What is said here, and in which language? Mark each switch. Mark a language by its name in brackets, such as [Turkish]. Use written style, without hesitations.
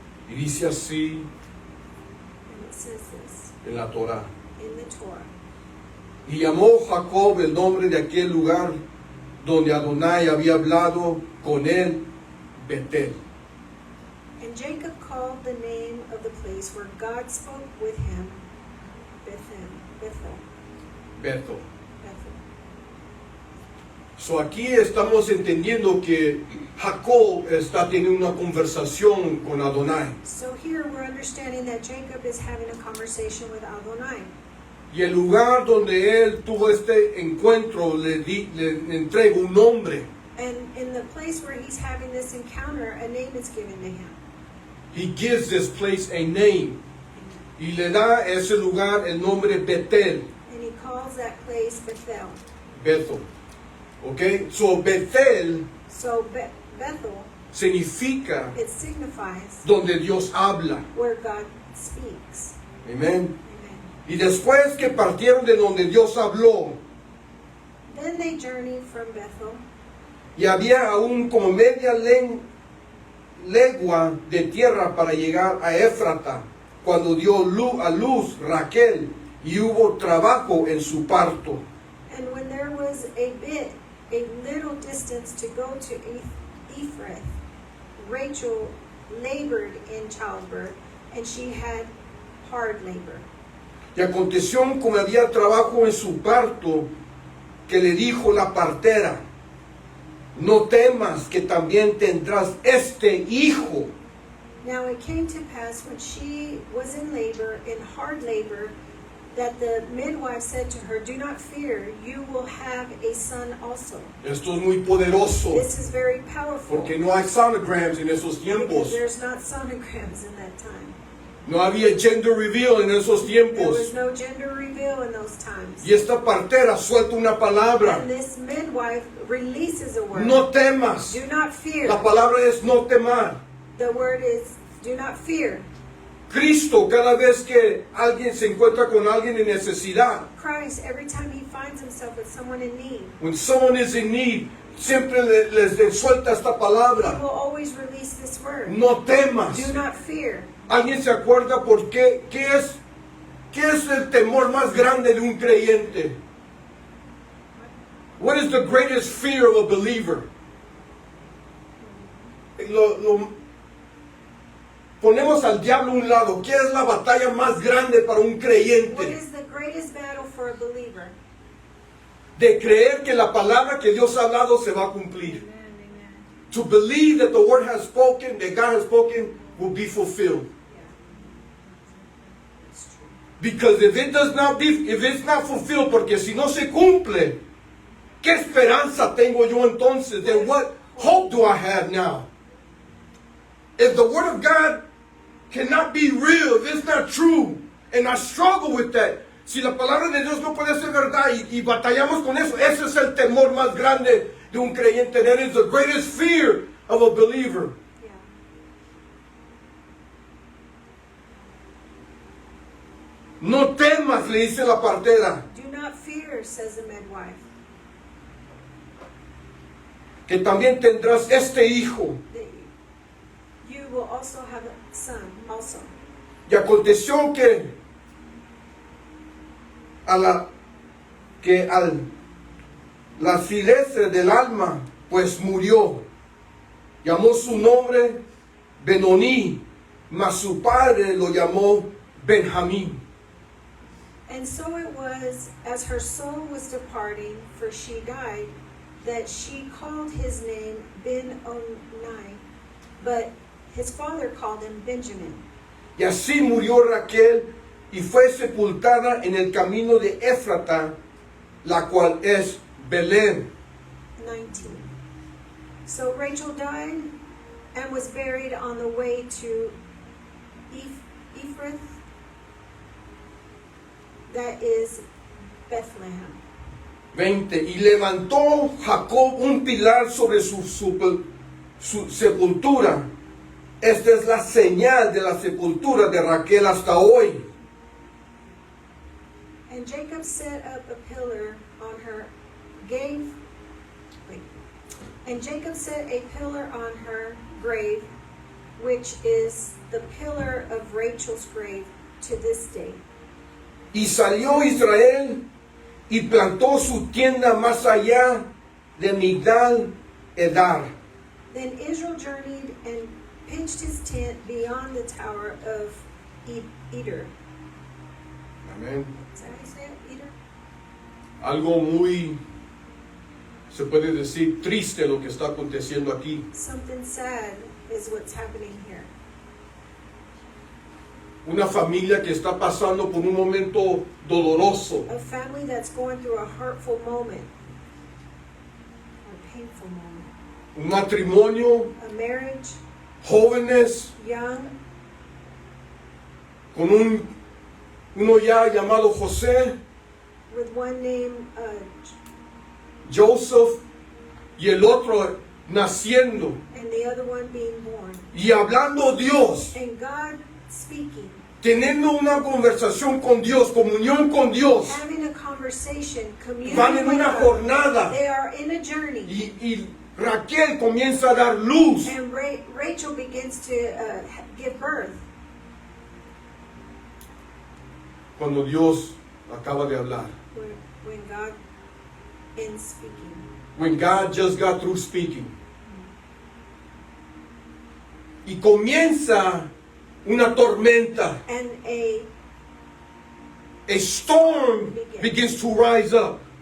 [Spanish] Y dice así [English] And it says this [Spanish] en la Torá. [English] in the Torah. [Spanish] Y llamó Jacob el nombre de aquel lugar donde Adonai había hablado con él, Betel. [English] And Jacob called the name of the place where God spoke with him, Bethel. [Spanish] Betel. So aquí estamos entendiendo que Jacob está teniendo una conversación con Adonai. [English] So here we're understanding that Jacob is having a conversation with Adonai. [Spanish] Y el lugar donde él tuvo este encuentro le entrega un nombre. [English] And in the place where he's having this encounter, a name is given to him. He gives this place a name. [Spanish] Y le da a ese lugar el nombre Betel. [English] And he calls that place Bethel. Bethel. Okay? So Betel So Bethel, [Spanish] significa [English] it signifies [Spanish] donde Dios habla. [English] where God speaks. [Spanish] Amén. [English] Amen. [Spanish] Y después que partieron de donde Dios habló, [English] Then they journeyed from Bethel, [Spanish] y había aún como media legua de tierra para llegar a Éfrata, cuando dio a luz Raquel, y hubo trabajo en su parto. [English] and when there was a little distance to go to Ephrath, Rachel labored in childbirth, and she had hard labor. [Spanish] Y aconteció como había trabajo en su parto, que le dijo la partera, no temas que también tendrás este hijo. [English] Now it came to pass when she was in labor, in hard labor, that the midwife said to her, "Do not fear, you will have a son also." [Spanish] Esto es muy poderoso, [English] This is very powerful [Spanish] porque no hay sonograms en esos [English] because [Spanish] tiempos. [English] there's not sonograms in that time. [Spanish] No había gender reveal en esos [English] There [Spanish] tiempos. [English] was no gender reveal in those times. [Spanish] Y esta partera suelta una palabra. [English] And this midwife releases a word. [Spanish] No temas. [English] Do not fear. [Spanish] La palabra es no temar. [English] The word is do not fear. [Spanish] Cristo, cada vez que alguien se encuentra con alguien en necesidad, [English] Christ, every time he finds himself with someone in need, when someone is in need, [Spanish] siempre les suelta esta [English] he [Spanish] palabra. [English] will always release this word. [Spanish] No temas. [English] Do not fear. [Spanish] ¿Alguien se acuerda por qué? ¿Qué es el temor más grande de un creyente? [English] What is the greatest fear of a believer? [Spanish] Ponemos al diablo a un lado. ¿Qué es la batalla más grande para un [English] What [Spanish] creyente? [English] is the greatest battle for a believer? [Spanish] De creer que la palabra que Dios ha hablado se va a cumplir. [English] Amen, amen. To believe that the word has spoken, that God has spoken, will be fulfilled. Yeah. It's true. Because if it's not fulfilled, [Spanish] porque si no se cumple, ¿qué esperanza tengo yo entonces? [English] Then what hope do I have now? If the word of God cannot be real, if it's not true, and I struggle with that, [Spanish] si la palabra de Dios no puede ser verdad y batallamos con eso, ese es el temor más grande de un creyente. [English] That is the greatest fear of a believer. Yeah. [Spanish] No temas, le dice la partera, [English] Do not fear, says the midwife. [Spanish] que también tendrás este hijo. [English] That you will also have a son, also. [Spanish] Y aconteció que al la acidez del alma, pues murió. Llamó su nombre Benoni, mas su padre lo llamó Benjamín. [English] And so it was, as her soul was departing, for she died, that she called his name Ben-Oni, but his father called him Benjamin. [Spanish] Y así murió Raquel y fue sepultada en el camino de Éfrata, la cual es Belén. [English] 19. So Rachel died and was buried on the way to Ephrath, that is Bethlehem. 20. [Spanish] Y levantó Jacob un pilar sobre su sepultura. Esta es la señal de la sepultura de Raquel hasta hoy. [English] And Jacob set up a pillar on her grave. And Jacob set a pillar on her grave, which is the pillar of Rachel's grave to this day. [Spanish] Y salió Israel y plantó su tienda más allá de Migdal Edar. [English] Then Israel journeyed and pitched his tent beyond the tower of Eder. [Spanish] Amén. [English] Is that how you say it? Eder? [Spanish] Algo muy, se puede decir, triste lo que está aconteciendo aquí. [English] Something sad is what's happening here. [Spanish] Una familia que está pasando por un momento doloroso. [English] A family that's going through a hurtful moment, or a painful moment. [Spanish] Un matrimonio, [English] A marriage, [Spanish] jóvenes, [English] young, [Spanish] con uno ya llamado José, [English] with one named [Spanish] Joseph, y el otro naciendo. [English] and the other one being born. [Spanish] Y hablando Dios, [English] And God speaking, [Spanish] teniendo una conversación con Dios, comunión con Dios. [English] having a conversation, communing [Spanish] Van en [English] with [Spanish] una [English] God. [Spanish] jornada. [English] They are in a journey. [Spanish] Y Raquel comienza a dar luz. [English] And Rachel begins to give birth [Spanish] Cuando Dios acaba de hablar. [English] when God ends speaking. When God just got through speaking. [Spanish] Y comienza una tormenta. [English] And a A storm begins to rise up.